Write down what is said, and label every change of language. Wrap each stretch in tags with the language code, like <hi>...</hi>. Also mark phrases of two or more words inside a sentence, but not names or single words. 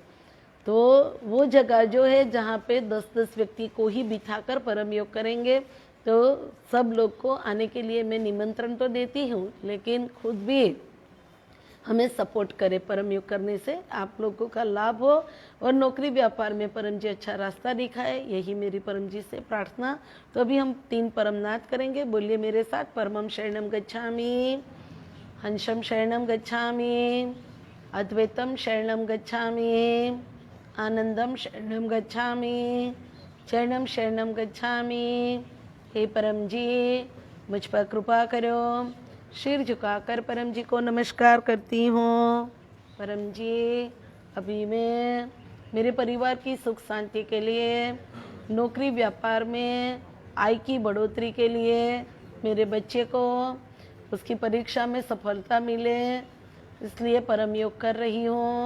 <hi>तो वो जगह जो है जहाँ पे 10-10 व्यक्ति को ही बिठाकर परम योग करेंगे, तो सब लोग को आने के लिए मैं निमंत्रण तो देती हूँ, लेकिन खुद भी हमें सपोर्ट करे परम योग करने से आप लोगों का लाभ हो और नौकरी व्यापार में परम जी अच्छा रास्ता दिखाए, यही मेरी परम जी से प्रार्थना। तो अभी हम 3 परमनाद करेंगे, बोलिए मेरे साथ।</hi> <sa>परमम शरणम गच्छामि, हंसम शरणम गच्छामि, अद्वैतम शरणम गच्छामि, आनंदम शरणम गच्छामि, चरणम शरणम गच्छामि।</sa> <hi>हे परम जी मुझ पर कृपा करो। सिर झुकाकर परम जी को नमस्कार करती हूँ। परम जी अभी मैं मेरे परिवार की सुख शांति के लिए, नौकरी व्यापार में आय की बढ़ोतरी के लिए, मेरे बच्चे को उसकी परीक्षा में सफलता मिले, इसलिए परम योग कर रही हूँ।</hi>